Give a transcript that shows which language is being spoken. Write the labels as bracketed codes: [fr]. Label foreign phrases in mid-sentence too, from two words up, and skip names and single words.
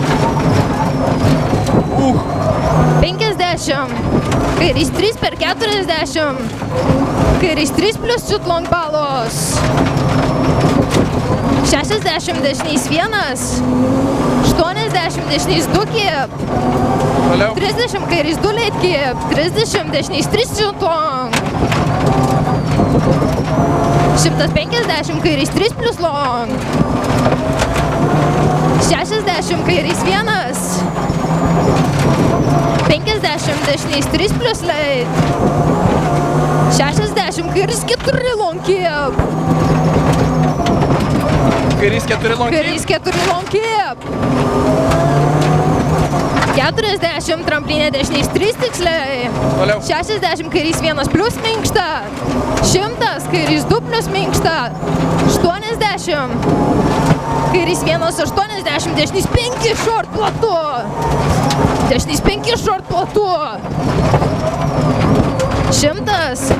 [lt] 50. Kairys 3 per 40. Kairys 3 plius [en] chut long [lt] balos. 60, dešinys 1. 80, dešinys 2 keep. Toliau. 30, kairys 2 [en] late keep. [lt] 30, dešinys 3 [en] chut long. [lt] 150, kairys 3 [en] plus long. [lt] 60, kairys 1. 50, dešinys 3 [en] plus late. [lt] 60, kairys 4 [en] long keep. [lt] Kairys 4 [en] long keep. [lt] Kairys 4 [en] long keep. [lt] 40, tramplinė dešinys 3 tiksliai. Toliau. 60, kairys 1 plius minkšta. 100, kairys 2 plius minkšta. 80. Kairys 1, 80, dešinys 5 short platu. Dešinys 5 short platu. 100.